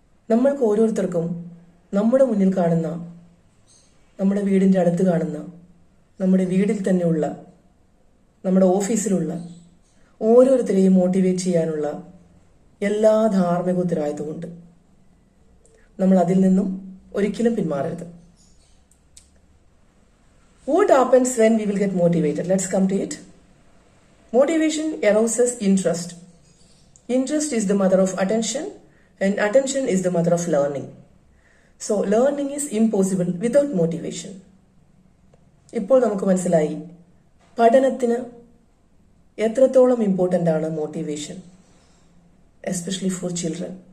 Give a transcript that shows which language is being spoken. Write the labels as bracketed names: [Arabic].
[Malayalam] നമ്മൾക്ക് ഓരോരുത്തർക്കും നമ്മുടെ മുന്നിൽ കാണുന്ന, നമ്മുടെ വീടിന്റെ അടുത്ത് കാണുന്ന, നമ്മുടെ വീട്ടിൽ തന്നെയുള്ള, നമ്മുടെ ഓഫീസിലുള്ള ഓരോരുത്തരെയും മോട്ടിവേറ്റ് ചെയ്യാനുള്ള എല്ലാ ധാർമ്മിക ഉത്തരവാദിത്വമുണ്ട്. നമ്മൾ അതിൽ നിന്നും ഒരിക്കലും പിന്മാറരുത്. [English] What happens when we will get motivated? Let's come to it. Motivation arouses interest. Interest is the mother of attention, and attention is the mother of learning. So learning is impossible without motivation. [Malayalam] ഇപ്പോൾ നമുക്ക് മനസ്സിലായി പഠനത്തിന് എത്രത്തോളം important ആണ് motivation, [English] Especially for children.